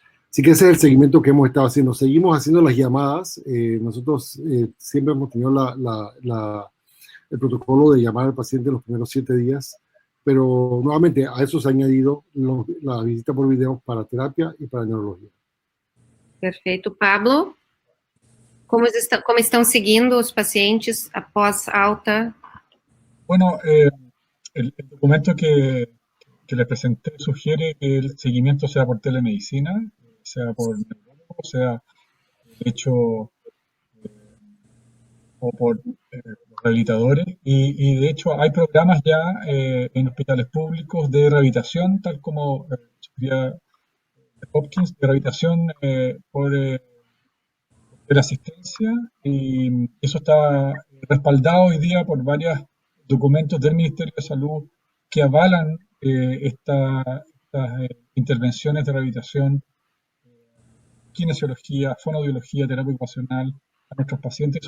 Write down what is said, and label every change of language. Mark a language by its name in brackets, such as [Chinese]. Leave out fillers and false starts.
[Spanish] Así que ese es el seguimiento que hemos estado haciendo. Seguimos haciendo las llamadas. Nosotros siempre hemos tenido el protocolo de llamar al paciente los primeros 7 días, pero nuevamente a eso se ha añadido la visita por video para terapia y para neurología. [Portuguese] Perfeito. Pablo, como estão seguindo os pacientes após alta? [Spanish] Bueno, el documento que les presenté sugiere que el seguimiento sea por telemedicina, sea por neurólogo, sea de hecho o por rehabilitadores, y de hecho hay programas ya en hospitales públicos de rehabilitación, tal como sugería Hopkins, de rehabilitación por asistencia, y eso está respaldado hoy día por varios documentos del Ministerio de Salud que avalan estas intervenciones de rehabilitación, kinesiología, fonoaudiología, terapia ocupacional a nuestros pacientes.